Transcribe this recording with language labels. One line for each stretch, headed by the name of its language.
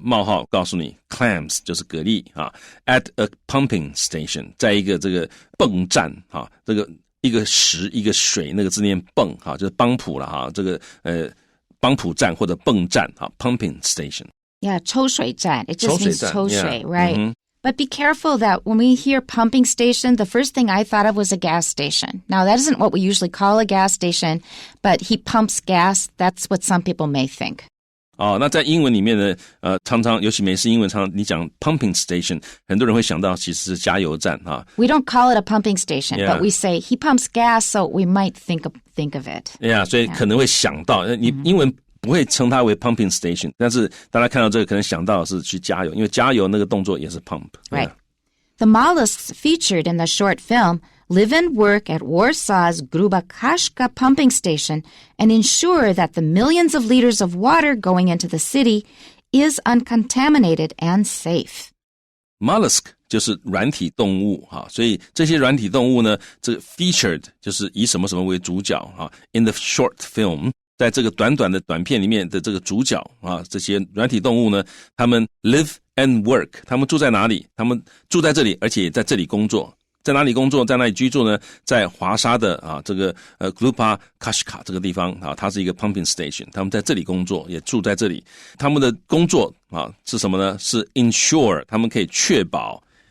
Chinese: 冒号告诉你 Clams 就是蛤蜊
English: at a pumping station
Chinese: 在一个这个泵站这个一个石一个水那个字念泵就是帮浦了这个帮浦站或者泵站pumping station。Yeah, 抽水站.
English: It just means
Chinese: 抽水,
English: right? Mm-hmm. But be careful that when we hear pumping station, the first thing I thought of was a gas station. Now, that isn't what we usually call a gas station, but he pumps gas. That's what some people may think.
Chinese: 那在英文里面呢常常尤其美式英文常常你讲 pumping station 很多人会想到其实是加油站
English: We don't call it a pumping station, but we say he pumps gas, so we might think of it.
Chinese: Yeah, 所以可能会想到你英文不会称它为 pumping station 但是大家看到这个可能想到的是去加油因为加油那个动作也是 pump Right.
English: The mollusks featured in the short film live and work at Warsaw's Gruba Kaszka pumping station and ensure that the millions of liters of water going into the city is uncontaminated and safe.
Chinese: Mollusk 就是软体动物所以这些软体动物呢这个 featured 就是以什么什么为主角
English: in the short film
Chinese: 在这个短短的短片里面的这个主角这些软体动物呢他们
English: live and work
Chinese: 他们住在哪里他们住在这里而且也在这里工作在哪里工作在哪里居住呢在华沙的这个Gruba Kaszka 这个地方它是一个 pumping station 他们在这里工作也住在这里他们的工作是什么呢是 ensure 他们可以确保